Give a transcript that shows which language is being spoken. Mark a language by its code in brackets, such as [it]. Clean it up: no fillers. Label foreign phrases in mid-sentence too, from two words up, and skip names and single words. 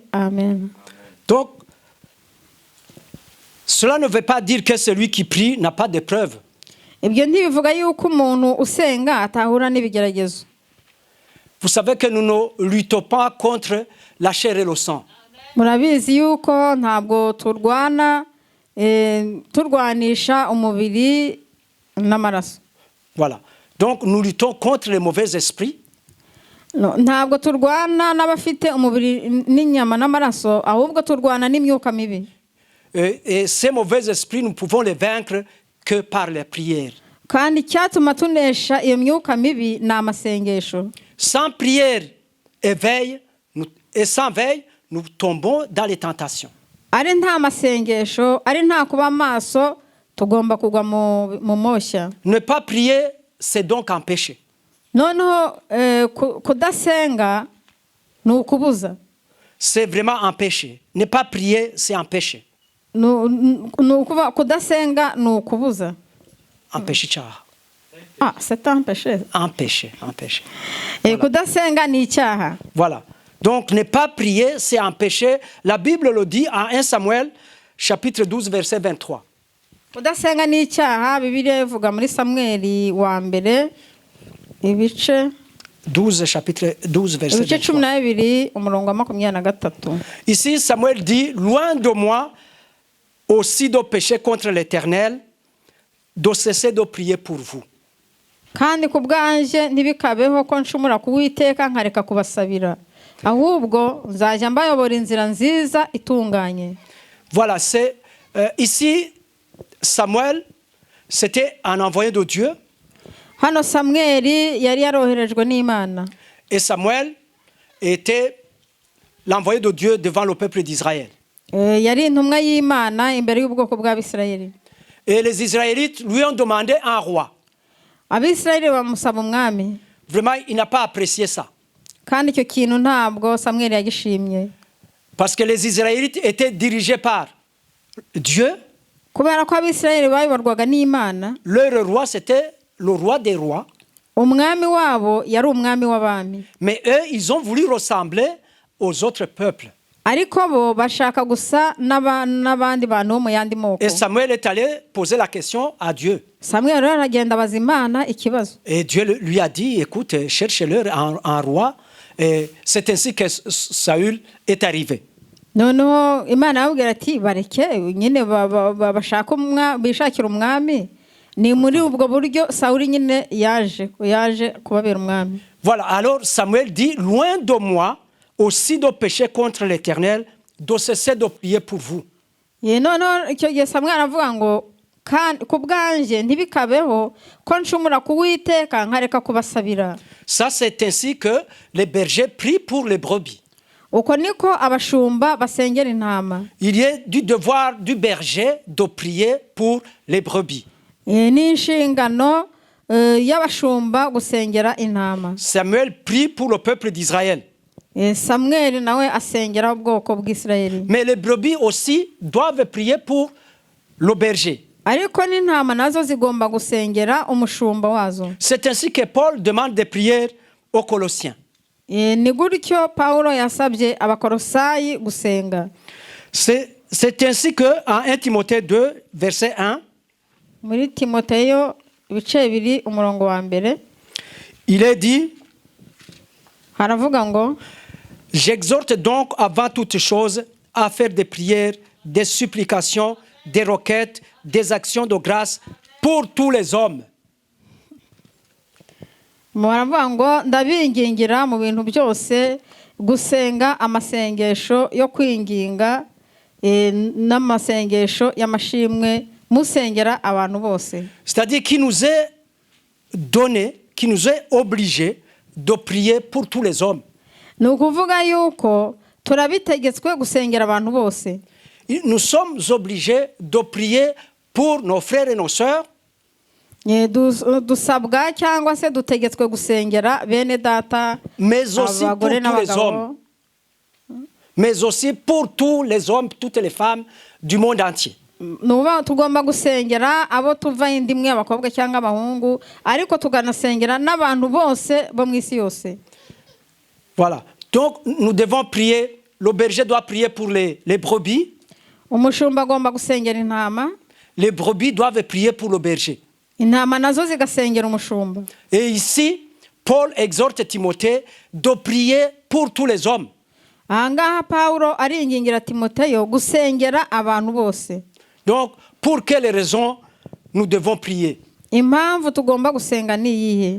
[fr] Amen. Donc cela ne veut pas dire que celui qui prie n'a pas d'épreuve. [rw] Ibyo ntibivuga yuko umuntu usenga atahura n'ibigeragezo. [fr] Vous savez que nous ne luttons pas contre la chair et le sang. [rw] Murabizi yuko ntabwo turwanisha umubiri n'amaraso. [fr] Voilà. Donc nous luttons contre les mauvais esprits. [rw] Ntabwo turwana n'abafite umubiri n'inyama n'amaraso ahubwo turwana n'imyuka mibi. [fr] Et ces mauvais esprits nous pouvons les vaincre que par les prières. [rw] Kandi cyatuma tunesha iyo myuka mibi na amasengesho. [fr] Sans prière et veille et sans veille, nous tombons dans les tentations. [rw] Ari nta masengesho, ari nta kuba maso, tugomba kugwa mu moshya. [fr] Ne pas prier, c'est donc un péché. [rw] Noneho kudasenga ni ukubuza. [fr] c'est vraiment un péché. Ne pas prier, c'est un péché. [rw] ni ukuvuga kudasenga ni ukubuza. [fr] Un péché icyaha. Ah, c'est un péché. Un péché, un péché. [rw] Kudasenga ni icyaha. [fr] Voilà. Donc, ne pas prier, c'est un péché. La Bible le dit en 1 Samuel, chapitre 12, verset 23. [rw] Kudasenga ni icyaha, Bibiliya ivuga muri Samweli wa mbere ibice 12, [fr] chapitre 12, verset [rw] ibice 23. 12 umurongo wa 23. [fr] Ici, Samuel dit, loin de moi aussi de pécher contre l'Éternel, de cesser de prier pour vous. [rw] Kandi ku bwanjye ntibikabeho ko nshumura kuwiteka nkareka kubasabira, ahubwo nzajya mbayobora inzira nziza itunganye. [fr] Voilà, c'est ici, Samuel, c'était un envoyé de Dieu. [rw] Hano Samweli yari yaroherejwe n'Imana. [fr] Et Samuel était l'envoyé de Dieu devant le peuple d'Israël. [rw] Yari intumwa y'Imana imbere y'ubwoko bw'Abisirayeli. [fr] Et les Israélites lui ont demandé un roi. [rw] Abisirayeli bamusaba umwami. [fr] Vraiment, il n'a pas apprécié ça. [rw] Kandi icyo kintu ntabwo Samweli yagishimye. [fr] Parce que les Israélites étaient dirigés par Dieu. [rw] Kubera ko Abisirayeli bayoborwaga n'Imana. [fr] Leur roi, c'était le roi des rois. [rw] Umwami wabo yari umwami w'abami. [fr] Mais eux, ils ont voulu ressembler aux autres peuples. [rw] Ariko bo bashaka gusa n'abandi bantu bo mu yandi moko. [fr] Et Samuel est allé poser la question à Dieu. [rw] Samuel aragenda abaza Imana ikibazo. [fr] Et Dieu lui a dit, écoute, cherchez-leur un roi. Et c'est ainsi que Saül est arrivé. [rw] Noneho Imana yabwira ati bareke nyine bishakira umwami. Ni muri ubwo buryo Sawuli nyine yaje kubabera umwami. [fr] Voilà, alors Samuel dit, loin de moi aussi de pécher contre l'Éternel, de cesser de prier pour vous. [rw] Noneho icyo gihe Samuel aravuga ngo ku bwanjye ntibikabeho ko nshumura kuwiteka nkareka kubasabira. [fr] Ça, c'est ainsi que les bergers prient pour les brebis. [rw] Uko niko abashumba basengera intama. [fr] Il y a du devoir du berger de prier pour les brebis. [rw] Ni inshingano y'abashumba gusengera intama. [fr] Samuel prie pour le peuple d'Israël. [rw] Samuel nawe asengera ubwoko bw'Isirayeli. [fr] Mais les brebis aussi doivent prier pour le berger. [rw] Ariko n'intama nazo zigomba gusengera umushumba wazo. [fr] C'est ainsi que Paul demande des prières aux Colossiens. [rw] Ni gutyo Paulo yasabye abakolosayi gusenga. [fr] C'est ainsi que en 1 Timothée 2 verset 1, [rw] muri Timoteyo ibice 2 umurongo wa mbere, [fr] il est dit, [rw] haravuga ngo, [fr] j'exhorte donc avant toute chose à faire des prières, des supplications, des requêtes, des actions de grâce pour tous les hommes. [rw] Muravuga ngo ndabingingira mu bintu byose gusenga amasengesho yo kwinginga n'amasengesho y'amashimwe musengera abantu bose. [fr] C'est-à-dire qu'il nous est donné, qui nous est obligé de prier pour tous les hommes. [rw] Ni ukuvuga yuko turabitegetswe gusengera abantu bose. [fr] Nous sommes obligés de prier pour nos frères et nos sœurs. [rw] Dusabwa cyangwa se dutegetswe gusengera bene data, [fr] mais aussi pour tous les hommes. Mais aussi pour tous les hommes, toutes les femmes du monde entier. [rw] Nuba tugomba gusengera abo tuva indimwe abakobwa cyangwa abahungu, ariko tuganasengera n'abantu bose bo mu isi yose. [fr] Voilà. Donc nous devons prier, le berger doit prier pour les brebis. [rw] Umushumba agomba gusengera intama. [fr] Les brebis doivent prier pour le berger. [rw] Intama nazo zigasengera umushumba. [fr] Et ici, Paul exhorte Timothée de prier pour tous les hommes. [rw] Ahangaha Paulo aringingira Timoteyo gusengera abantu bose. [fr] Donc, pour quelles raisons nous devons prier? [rw] Impamvu tugomba gusenga ni iyihe?